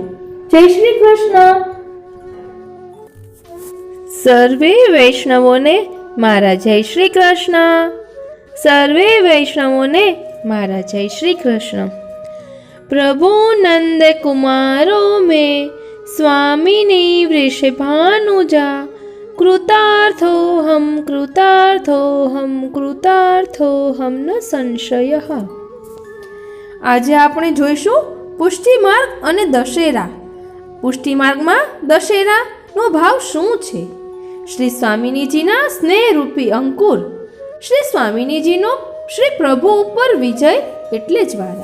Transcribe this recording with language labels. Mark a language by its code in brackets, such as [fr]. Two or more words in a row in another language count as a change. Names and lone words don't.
[gu] જય શ્રી કૃષ્ણ। સર્વે વૈષ્ણવોને મારા જય શ્રી કૃષ્ણ। સર્વે વૈષ્ણવોને મારા જય શ્રી કૃષ્ણ। [sa] પ્રભુ નંદ કુમારો में स्वामिनी वृषभानुजा कृतार्थोऽहं कृतार्थोऽहं न संशयः। [gu] આજે આપણે જોઈશું પુષ્ટિ માર્ગ અને દશેરા। પુષ્ટિ માર્ગમાં દશેરાનો ભાવ શું છે? શ્રી સ્વામિનીજીના સ્નેહરૂપી અંકુર, શ્રી સ્વામિનીજીનો શ્રી પ્રભુ ઉપર વિજય એટલે જ્વાળા।